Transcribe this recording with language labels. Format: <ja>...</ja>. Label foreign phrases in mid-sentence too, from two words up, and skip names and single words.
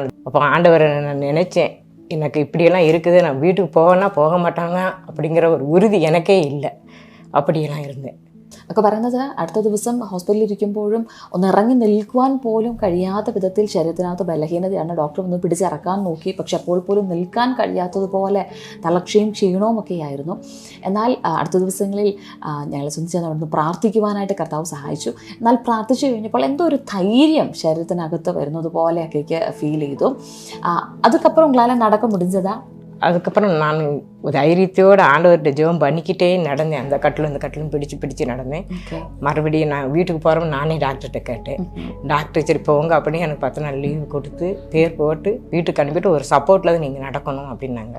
<ta>அப்போ ஆண்டவரை நான் நினச்சேன், எனக்கு இப்படியெல்லாம் இருக்குது, நான் வீட்டுக்கு போவேன்னா போக மாட்டாங்க அப்படிங்கிற ஒரு உறுதி எனக்கே இல்லை. அப்படியெல்லாம் இருந்தேன்.</ta> <ml>ഒക്കെ പറയുന്നത് അടുത്ത ദിവസം ഹോസ്പിറ്റലിൽ ഇരിക്കുമ്പോഴും ഒന്ന് ഇറങ്ങി നിൽക്കുവാൻ പോലും കഴിയാത്ത വിധത്തിൽ ശരീരത്തിനകത്ത് ബലഹീനതയാണ്. ഡോക്ടർ ഒന്ന് പിടിച്ചിറക്കാൻ നോക്കി, പക്ഷെ അപ്പോൾ പോലും നിൽക്കാൻ കഴിയാത്തതുപോലെ തളർച്ചയും ക്ഷീണവും ഒക്കെയായിരുന്നു. എന്നാൽ അടുത്ത ദിവസങ്ങളിൽ ഞങ്ങളെ സംബന്ധിച്ച് അവിടുന്ന് പ്രാർത്ഥിക്കുവാനായിട്ട് കർത്താവ് സഹായിച്ചു. എന്നാൽ പ്രാർത്ഥിച്ചു കഴിഞ്ഞപ്പോൾ എന്തോ ഒരു ധൈര്യം ശരീരത്തിനകത്ത് വരുന്നത് പോലെയൊക്കെ എനിക്ക് ഫീൽ ചെയ്തു.</ml> <ta>അതുക്കപ്പുறம் உங்களால் நடக்க முடிஞ்சதா? அதுக்கப்புறம் நான் தைரியத்தோடு ஆண்டவர்கிட்ட ஜெபம் பண்ணிக்கிட்டே நடந்தேன். அந்த கட்டிலும் இந்த கட்டிலும் பிடிச்சு நடந்தேன். மறுபடியும் நான் வீட்டுக்கு போகிறோம் நானே டாக்டர்கிட்ட கேட்டேன். டாக்டர் சரி போங்க அப்படின்னு எனக்கு 10 நாள் லீவு கொடுத்து பேர் போட்டு வீட்டுக்கு அனுப்பிட்டு ஒரு சப்போர்ட்டில் தான் நீங்கள் நடக்கணும் அப்படின்னாங்க.</ta>